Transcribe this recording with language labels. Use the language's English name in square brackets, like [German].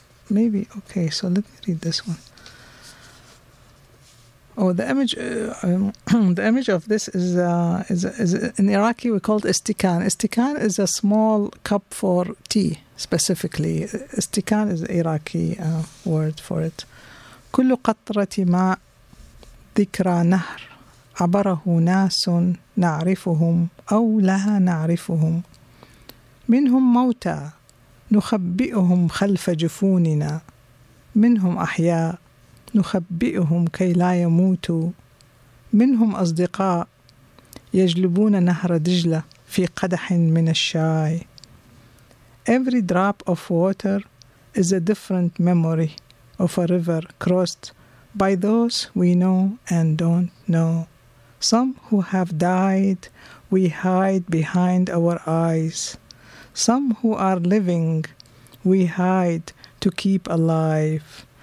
[English] So let me read this one. Oh, the image the image of this is in Iraqi we call it istikan. Istikan is a small cup for tea, specifically. Istikan is an Iraqi word for it. [Arabic] كل قطرة ماء ذكرى نهر عبره ناس نعرفهم أو لا نعرفهم منهم موتى نخبئهم خلف جفوننا منهم أحياء نخبئهم كي لا يموتوا منهم أصدقاء يجلبون نهر دجلة في قدح من الشاي. [English] Every drop of water is a different memory of a river crossed by those we know and don't know. Some who have died, we hide behind our eyes. Some who are living, we hide to keep alive.